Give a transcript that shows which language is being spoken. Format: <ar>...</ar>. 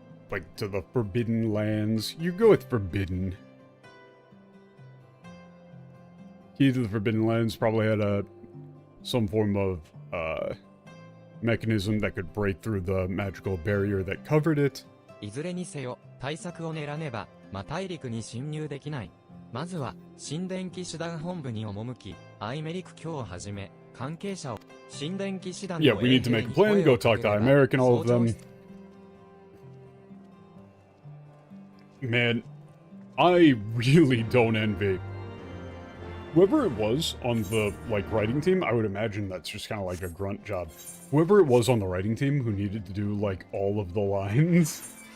<en>like, to the Forbidden Lands. You go with Forbidden. Key to the Forbidden Lands probably had some form of, mechanism that could break through the magical barrier that covered it.</en> <ja>いずれにせよ、対策を練らねば、大陸に侵入できない。まずは、神殿騎士団本部に赴き、アイメリク卿をはじめ、関係者を、神殿騎士団の</ja> <en>Yeah, we need to make a plan, go talk to American, all of them. Man, I really don't envy whoever it was on the, like, writing team. I would imagine that's just kind of like a grunt job. Whoever it was on the writing team who needed to do, like, all of the lines.</en>